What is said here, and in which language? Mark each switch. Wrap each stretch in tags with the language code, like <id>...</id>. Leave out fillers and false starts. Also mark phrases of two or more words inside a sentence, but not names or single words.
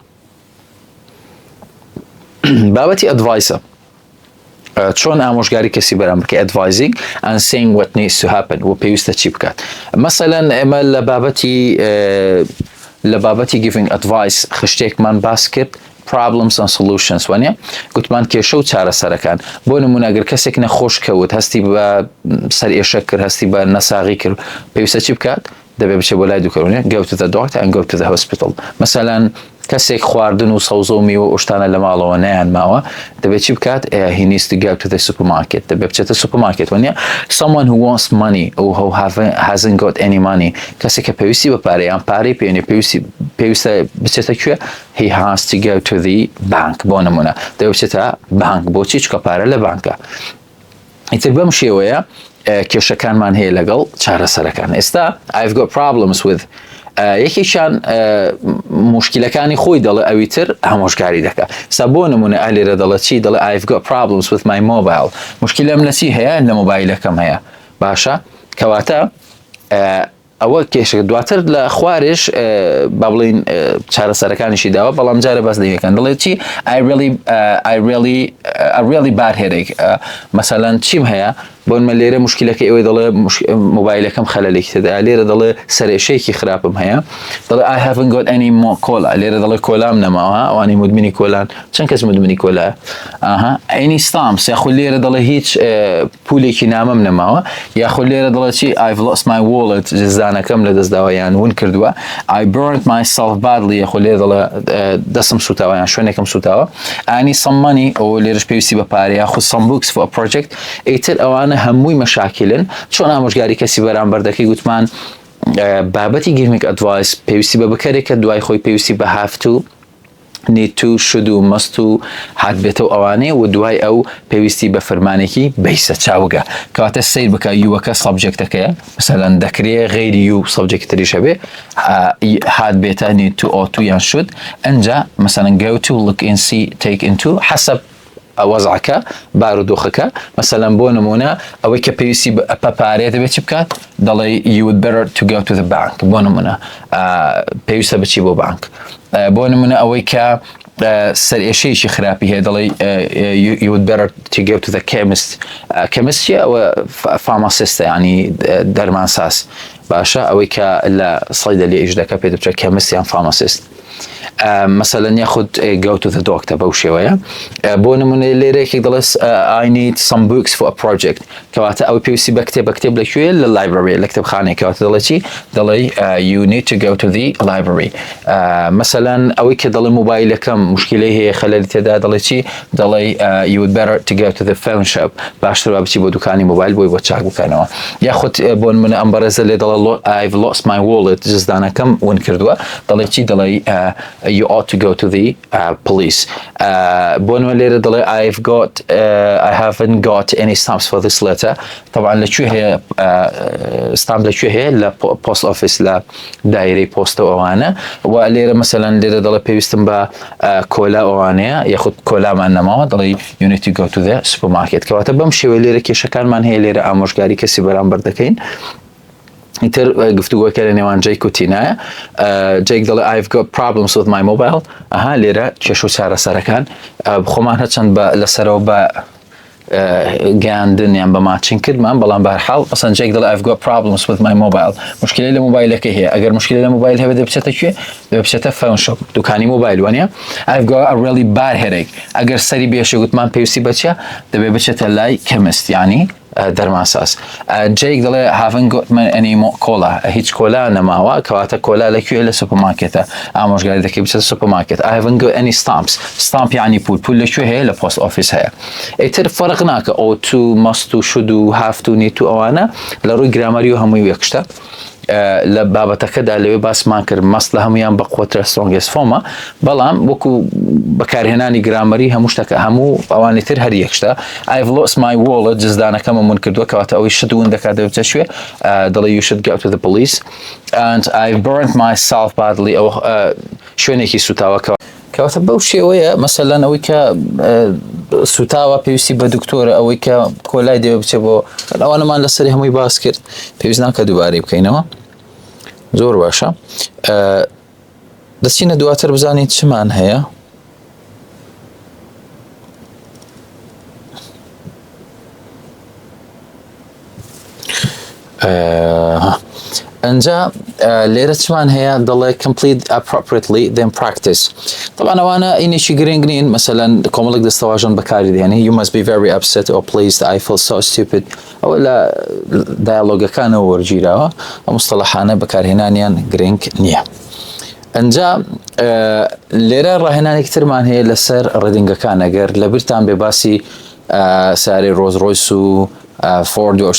<ckb>بابەتی ئەدڤایسە چۆن ئامۆژگاری کەسی بەرام بکە</ckb> <en>advising and saying what needs to happen</en> <ckb>و پێویستە چی بکات مەسەلەن ئێمە لە بابەتی</ckb> <en>giving advice</en> <ckb>خشتێکمان باس کرد</ckb> <en>problems and solutions</en> <ckb>وانە گوتمان کێشە و چارەسەرەکان بۆ نمونە ئەگەر کەسێک نەخۆش کەوت هەستی بە سەر ئێشە کرد هەستی بە نەساغی کرد پێویستە چی بکات دەبێت بچێت بۆ لای دوکەرونێ</ckb> <en>go to the doctor and go to the hospital</en> <ckb>مەسەلەن کەسێک خواردن و سەوزە و میوە و شتانە لە ماڵەوە نەیان ماوە دەبێت چی بکات</ckb> <en>he needs to go to the supermarket</en> <ckb>دەبێت بچێتە سوپەرمارکێت وانە</ckb> <en>someone who wants money or who hasn't got any money</en> <ckb>کەسێک کە پێویستی بە پارەیە یان پارەی پێنێ پێویستە بچێتە کوێ</ckb> <en>he has to go to the bank</en> <ckb>بۆ نمونە دەبێت بچێتە بانک بۆچی چکە پارە لە بانکە ئیتر بەم شێوەیە کێشەکانمان هەیە لەگەڵ چارەسەرەکان ئێستا</ckb> <en>I've got problems with</en> <ckb>یەکێکیان موشکیلەکانی خۆی دەڵێ ئەوی تر هەمۆژگاری دەکات سا بۆ نمونە ئەلێرە دەڵێ چی دەڵێ</ckb> <en>I've got problems with my mobile</en> <ckb>موشکیلەم لە چی هەیە لە مۆبایلەکەم هەیە باشە کەواتە ئەوە کێشە دواتر لە خوارش با بڵین چارەسەرەکانیشی داوە بەڵام جارە باس دەیەکەن دەڵێت چی I</ckb> <en>really bad headache</en> <ckb>مەسەلەن چیم هەیە بۆنمە لێرە مشکلەکە ئەوەی دەڵێ مۆبایلەکەم خەلەلێکی تێدا لێرە دەڵێ سەرێشەیەکی خراپم هەیە دەڵێ</ckb> <en>I haven't got any more cola</en> <ckb>لێرە دەڵێ کۆلام نەماوە ئەوانی مدمنی کۆلان چەند کەس مدمنی کۆلایە</ckb> <en>any stamps</en> <ckb>یاخود لێرە دەڵێ هیچ پولێکی نامەم نەماوە یاخود لێرە دەڵێ چی</ckb> <en>I've lost my wallet</en> <ckb>جزدانەکەم لە دەستداوە یان ون کردووە</ckb> <en>I burned myself badly</en> <ckb>یاخود لێرە دەڵێ دەستم سوتاوە یان شوێنێکم سوتاوە</ckb> <en>any some money</en> <ckb>ئەو لێرەش پێویستی بە پارە یاخود</ckb> <en>some books for a project</en> <ckb>ئیتر ئەوانە هەمووی مەشاکلن چۆن ئامۆژگاری کەسی بەرامبەر دەکەی گوتمان بابەتی</ckb> <en>giving advice</en> <ckb>پێویستی بە بکارێکە دوای خۆی پێویستی بە</ckb> <en>have to need to should</en> <ckb>و must و هات بێتە و ئەوانەیە و دوای ئەو پێویستی بە فەرمانێکی بیسە چاوگە کەواتە سیر بکە یوەکە سەبجەکتەکەیە مثلەن دەکرێت غیری یو سەبجەکت تریشە بێ هات بێتە</ckb> <en>need to ought to</en> <ckb>یان should ئەنجا مثلەن</ckb> <en>go to look in see take into</en> <ckb>حسب وەزعەکە بارودۆخەکە مثلەن بۆ نمونە ئەوەی کە پێویستی بە پارەیە دەبێت چی بکات دەڵێ</ckb> <en>you would better to go to the bank</en> <ckb>بۆ نمونە پێویستە بچی بۆ بانک بۆ نمونە ئەوەی کە سەرئێشەیەکی خراپی هەیە دەڵێ</ckb> <en>you would better to go to the chemist chemist</en> <ckb>ئەوە فارماسیستە ینی دەرمانساز باشە ئەوەی کە لە سەیدەلی ئیش دەکە پێ دەبچێت chemist یان فارماسیست</ckb> <ar>مثلا ياخذ</ar> <en>go to the doctor</en> <ckb>بەو شێوەیە بۆ نمونە لێرەیەکێک دەڵێ</ckb> <en>I need some books for a project</en> <ckb>کەواتە ئەو پێویستی بە کتێب لەکوێ لە library لە کتێبخانەیە کەواتە دەڵێ چی دەڵێ</ckb> <en>you need to go to the library</en> <ckb>مثلا ئەوەی کە دەڵێ مۆبایلەکەم مشکلەی هەیە خەلەلی تێدا دەڵێ چی دەڵێ</ckb> <en>you would better to go to the phone shop</en> <ckb>باشتر بچی بۆ دوکانی مۆبایل بۆی بۆ چاک بکەنەوە یاخود بۆ نمونە ئەم بەڕێزە لێ دەڵێ</ckb> <en>I've lost my wallet</en> <ckb>جزدانەکەم ون کردووە دەڵێ چی دەڵێ</ckb> <en>you ought to go to the police</en> <ckb>بۆ نمونە لێرە دەڵێ</ckb> <en>I haven't got any stamps for this letter</en> <ckb>طبعا لەکوێ هەیە stamp لەکوێ هەیە لە</ckb> <en>post office</en> <ckb>لە دایرەی پۆستە ئەوانە و لێرە مثلا لێرە دەڵێ پێویستم بە کۆلا ئەوانەیە یاخود کۆلامان نەماوە دەڵێ</ckb> <en>you need to go to the supermarket</en> <ckb>کەواتە بەم شێوەیە لێرە کێشەکانمان هەیە لێرە ئامۆژگاری کەسی بەرامبەر دەکەین ئیتر گفتوگۆکە لە نێوان جەیک و تینایە جەیک دەڵێ</ckb> <en>I've got problems with my mobile</en> <ckb>ئەها لێرە کێش و چارەسەرەکان خۆمان هەرچەند لەسەرەوە بە گەیاندن یان بە ماچین کردمان بەڵام بەهەرحاڵ مەسەڵەن جەیک دەڵێ</ckb> <en>I've got problems with my mobile</en> <ckb>مشکلەی لە مۆبایلەکە هەیە ئەگەر مشکلەی لە مۆبایل هەبێت دەبچێتە کوێ دەبچێتە</ckb> <en>phone shop</en> <ckb>دوکانی مۆبایل وانە</ckb> <en>I've got a really bad headache</en> <ckb>ئەگەر سەری بێشێ گوتمان پێویستی بەچە دەبێت بچێتە لای chemist یعنی دەرمانساز جەیک دەڵێ</ckb> <en>haven't got any more cola</en> <ckb>هیچ کۆلا نەماوە کەواتە کۆلا لەکوێ لە سوپەرمارکێتە ئامۆژگاری دەکەی بچێتە سوپەرمارکێت</ckb> <en>I haven't got any stamps stamp</en> <ckb>یعنی پول لەکوێ هەیە لە</ckb> <en>post office</en> <ckb>هەیە ئیتر فەرق ناکە</ckb> <en>ought to must to should to have to need to</en> <ckb>ئەوانە لە ڕووی گرامەری و هەمووی یەکشتە لە بابەتەکەدا لەوێ باسمان کرد مەست لە هەمویان بە قوترە</ckb> <en>strongest form</en> <ckb>بەڵام وەکو بەکارهێنانی گرامەری هەموو شتەکە هەموو ئەوانی تر هەر یەکشتە</ckb> <en>I've lost my wallet</en> <ckb>جزدانەکەمە من کردووە کەواتە ئەوەی شت ون دەکات دەبچە شوێ دەڵێ</ckb> <en>you should go to the police and I've burnt myself badly</en> <ckb>ئەو شوێنێکی سوتاوە کەواتە بەو شێوەیە مەسەلەن ئەوەی کە سوتاوە پێویستی بە دکتۆرە ئەوەی کە کۆلای دەوێت بچێت بۆ ئەوانەمان لەسەری هەمووی باس کرد پێویست ناکە دووبارەی بکەینەوە زۆر باشە دەچینە دواتر بزانین چمان هەیە ئەنجا لێرە چمان هەیە دەڵێ</ckb> <en>complete appropriately then practice</en> <ckb>طبعا ئەوانە ئینێکی گرنگ نین مەسەلەن کۆمەڵێک دەستەواژن بەکاری دێنێ</ckb> <en>you must be very upset or pleased I feel so stupid</en> <ckb>ئەوە لە دایالۆگەکانەوە وەرگیراوە ئەم مستەڵەحانە بەکارهێنانیان گرنگ نییە ئەنجا لێرە ڕاهێنانێکی ترمان هەیە لەسەر ڕێدینگەکان ئەگەر لەبیرتان بێ باسی ساری ڕۆز ڕۆیس و فۆرد و</ckb>